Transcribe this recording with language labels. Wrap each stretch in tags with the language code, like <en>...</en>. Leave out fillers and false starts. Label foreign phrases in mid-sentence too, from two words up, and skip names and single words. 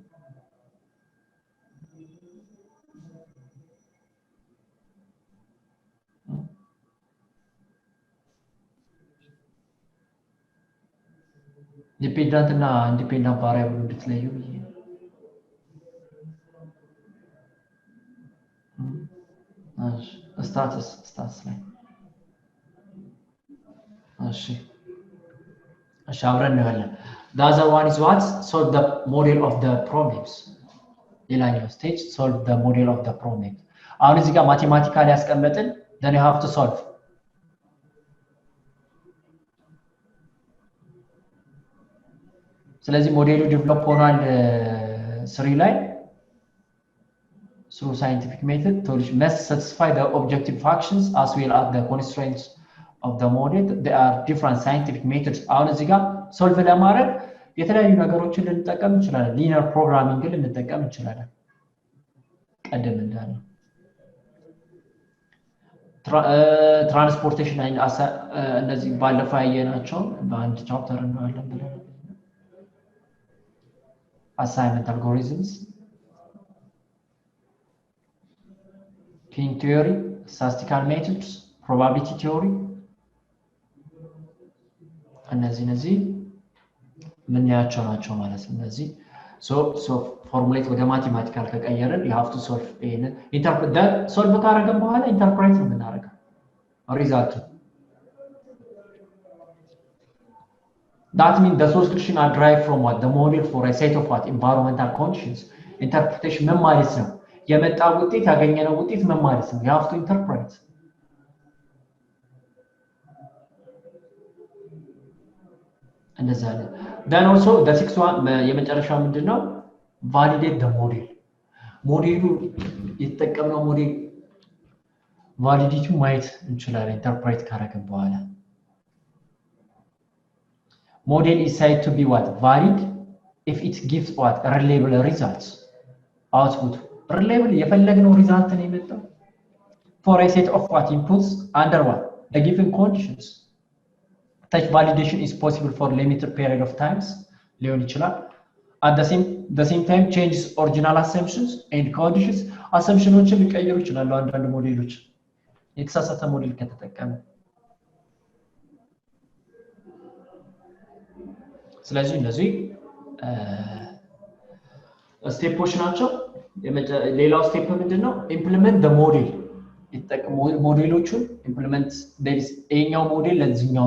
<am>dependent እና</am> <en>independent variable</en> <am>እንድትለዩ status ላይ እሺ አብረን ነው</am> <en>ያለን the other one is what solve the model of the problems ሌላኛው stage solve the model of the problem</en> <am>አሁን እዚህ ጋር ማቴማቲካሊ ያስቀመጥን</am> <en>then you have to solve</en> <am>ስለዚህ ሞዴሉ ዴቨሎፕ ሆኗል 3 ላይ</am> <en>through scientific method solution must satisfy the objective functions as well as the constraints of the model there are different scientific methods</en> <am>አሁን እዚህ ጋር ሶልቭ ለማድረግ የተለያዩ ነገሮችን ልንጠቀም እንችላለን</am> <en>linear programming</en> <am>ልንጠቀም እንችላለን ቀደም እንዳለው ትራንስፖርቴሽን እነዚህ ባለፈው ያየናቸው በአንድ ቻፕተር እናያለን ብለን</am> <en>assignment algorithms King theory, statistical methods, probability theory.</en> <am>እነዚህ ምን ያቻው ናቸው ማለት ነው እነዚህ</am> <en>so formulate</en> <am>ወደ ማቴማቲካል ከቀየረን</am> <en>you have to solve in interpret that solve</en> <am>ካረገን በኋላ</am> <en>interpret</en> <am>ነው የምናደርገው</am> <en>result that means the solution are derived from what the model for a set of what environmental conditions interpretation</en> <am>ምን ማለት ነው የመጣው ውጤት ያገኘነው ውጤት ምን ማለት ነው</am> <en>you have to interpret</en> <am>እንደዛ ነው</am> <en>then also the sixth one</en> <am>የመጨረሻው ምንድነው</am> <en>validate the model</en> <am>ሞዴሉ የተጠቀምነው ሞዴል ቫሊዲቲ ማየት እንችላለን ኢንተርፕሬት ካረግን በኋላ</am> <en>model is said to be what valid if it gives what reliable results output reliable</en> <am>የፈለግነው ሪዛልት ነው የመጣው</am> <en>for a set of what inputs under what the given conditions such validation is possible for limited period of times</en> <am>ሊሆን ይችላል</am> <en>at the same time changes original assumptions and conditions</en> <am>assumptionዎችን ሊቀይሩ ይችላሉ አንዳንድ ሞዴሎች የተሳሳተ ሞዴል ከተጠቀሙ ስለዚህ እነዚህ ስቴፖች ናቸው ሌላው ስቴፕ ምንድነው</am> <en>implement the model</en> <am>ይተጠቀሙ ሞዴሎቹን ኢምፕሊመንት ይሄኛው ሞዴል ለዚህኛው</am>